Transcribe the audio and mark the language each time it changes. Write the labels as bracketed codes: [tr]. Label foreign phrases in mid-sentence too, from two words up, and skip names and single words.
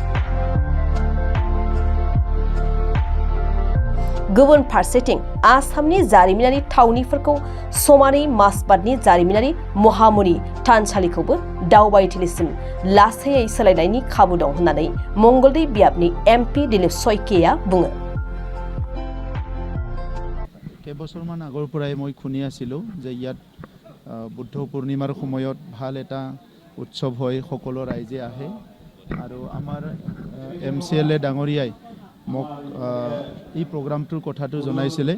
[brx] गुबुन फारसेथिं आसामनि जारिमिनारि थावनिफोरखौ समानै मासबादनि जारिमिनारि महामुनि थानसालिखौबो दावबायथिलिसिम लासैयै सोलायनायनि खाबु दं होननानै मंगलदै बियाबनि एमपि दिलीप सयकियाया बुङो। [as] কেইবছৰমান আগৰ পৰাই মই শুনি আছিলোঁ যে ইয়াত বুদ্ধ পূৰ্ণিমাৰ সময়ত ভাল এটা উৎসৱ হয়, সকলো ৰাইজে আহে আৰু আমাৰ MCLA ডাঙৰীয়াই মোক এই প্ৰগ্ৰামটোৰ কথাটো জনাইছিলে।